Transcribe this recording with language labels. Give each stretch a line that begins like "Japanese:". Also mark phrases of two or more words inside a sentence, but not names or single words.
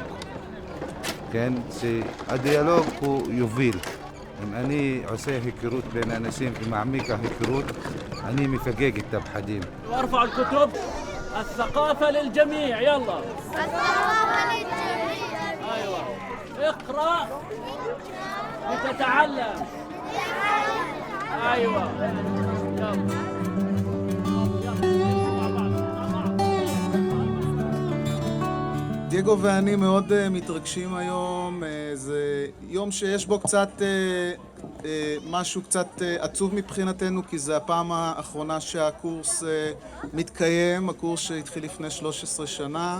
Hebrew: כן, שהדיאלוג הוא יוביל. אם אני עושה היכרות בין אנשים ומעמיק ההיכרות, אני מפגג את הפחדים.
Arabic: وارفع الكتب الثقافة للجميع يلا الثقافة للجميع أيوة اقرأ لتتعلم أيوة يلا
Hebrew: דייגו ואני מאוד מתרגשים היום, זה יום שיש בו קצת משהו קצת עצוב מבחינתנו, כי זה הפעם האחרונה שהקורס מתקיים, הקורס שהתחיל לפני 13 שנה.